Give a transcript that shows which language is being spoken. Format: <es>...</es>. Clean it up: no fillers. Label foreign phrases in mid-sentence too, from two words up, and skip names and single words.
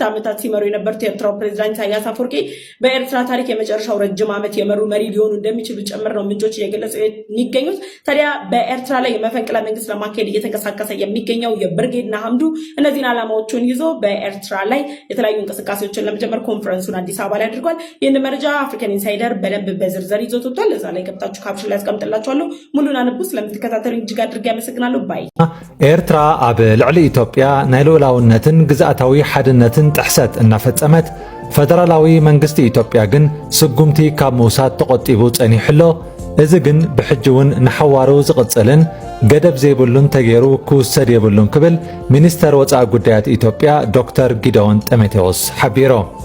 <am>ዓመታት ሲመሩ የነበሩት የኤርትራው ፕሬዝዳንት ኢሳያስ አፈወርቂ በኤርትራ ታሪክ የመጨረሻው ረጅም ዓመት የመሩ መሪ ሊሆኑ እንደሚችሉ ጭምር ነው ምንጮች እየገለጹ የሚገኙት። ታዲያ በኤርትራ ላይ የመፈንቅለ መንግስት ለማካሄድ እየተንቀሳቀሰ የሚገኘው የብርጌድ ንሓመዱ እነዚህን ዓላማዎቹን ይዞ በኤርትራ ላይ የተለያዩ እንቅስቃሴዎችን ለመጀመር ኮንፈረንሱን አዲስ አበባ ላይ አድርጓል። ይህን መረጃ አፍሪካን ኢንሳይደር በደንብ በዝርዝር ይዞት ወጥቷል። እዛ ላይ ገብታችሁ ካፕሽን ላይ አስቀምጥላችኋለሁ። ሙሉን አንብቡ። ስለምትከታተሉኝ እጅግ አድርጌ አመሰግናለሁ። ባይ</am> <ti>ኤርትራ ኣብ ልዕሊ ኢትዮጵያ ናይ ልኡላውነትን ግዝኣታዊ ሓድነትን ጥሕሰት እናፈጸመት ፈደራላዊ መንግስቲ ኢትዮጵያ ግን ስጉምቲ ካብ ምውሳድ ተቆጢቡ ጸኒሕሎ እዚ ግን ብሕጂ እውን ንሓዋሩ ዝቕጽልን ገደብ ዘይብሉን ተገይሩ ክውሰድ የብሉን ክብል ሚኒስተር ወፃኢ ጉዳያት ኢትዮጵያ ዶክተር ጊደዎን ጢሞቴዎስ ሓቢሮም።</ti>